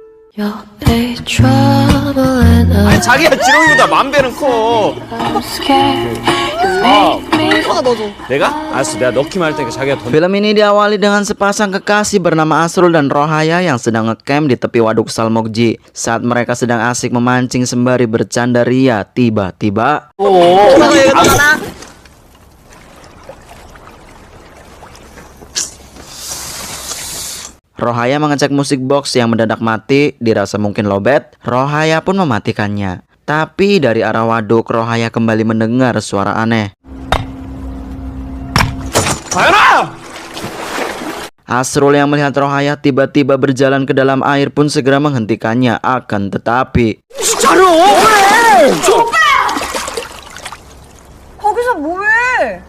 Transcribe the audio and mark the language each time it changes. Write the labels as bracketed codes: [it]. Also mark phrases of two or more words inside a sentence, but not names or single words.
[en] You're trouble and [ko] 아니 자기가 지렁이보다 만 배는 커. [en] I'm scared. You make me [ko] 내가? 알았어, 내가 넣기만 할 테니까 자기가 던. [id] Film ini diawali dengan sepasang kekasih bernama Asrul dan Rohaya yang sedang ngecamp di tepi waduk Salmokji. Saat mereka sedang asik memancing sembari bercanda ria, tiba-tiba Rohaya mengecek musik box yang mendadak mati, dirasa mungkin lowbat. Rohaya pun mematikannya. Tapi dari arah waduk, Rohaya kembali mendengar suara aneh. Asrul yang melihat Rohaya tiba-tiba berjalan ke dalam air pun segera menghentikannya. Akan tetapi [ko] 거기서 뭐해?